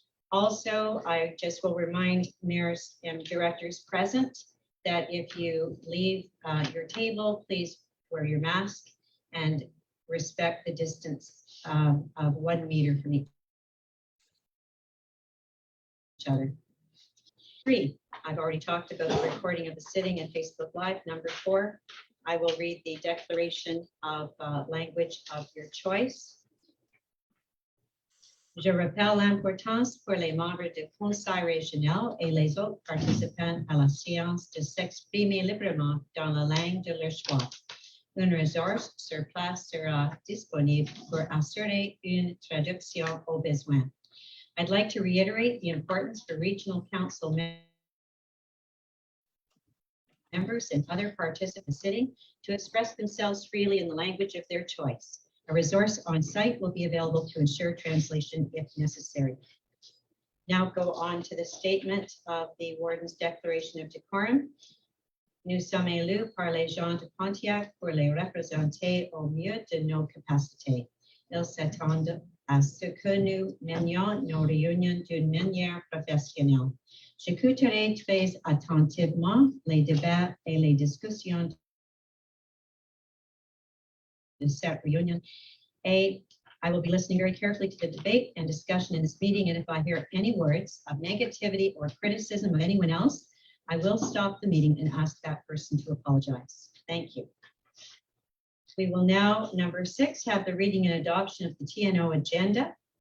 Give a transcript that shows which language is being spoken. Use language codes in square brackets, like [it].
[en] Also, I just will remind mayors and directors present that if you leave your table, please wear your mask and respect the distance of 1 meter from each other. 3, I've already talked about the recording of the sitting and Facebook Live. Number 4, I will read the declaration of language of your choice. [fr] Je rappelle l'importance pour les membres du conseil régional et les autres participants à la séance de s'exprimer librement dans la langue de leur choix. Une ressource sur place sera disponible pour assurer une traduction au besoin. [en] I'd like to reiterate the importance for regional council members and other participants sitting to express themselves freely in the language of their choice. A resource on site will be available to ensure translation if necessary. Now go on to the statement of the Warden's Declaration of Decorum. [fr] Nous sommes élus par les gens de Pontiac pour les représenter au mieux de nos capacités. Ils s'attendent à ce que nous menions nos réunions d'une manière professionnelle. J'écouterai très attentivement les débats et les discussions de cette réunion. [en] I will be listening very carefully to the debate and discussion in this meeting, and if I hear any words of negativity or criticism of anyone else, I will stop the meeting and ask that person to apologize. Thank you. We will now, number 6, have the reading and adoption of the TNO agenda.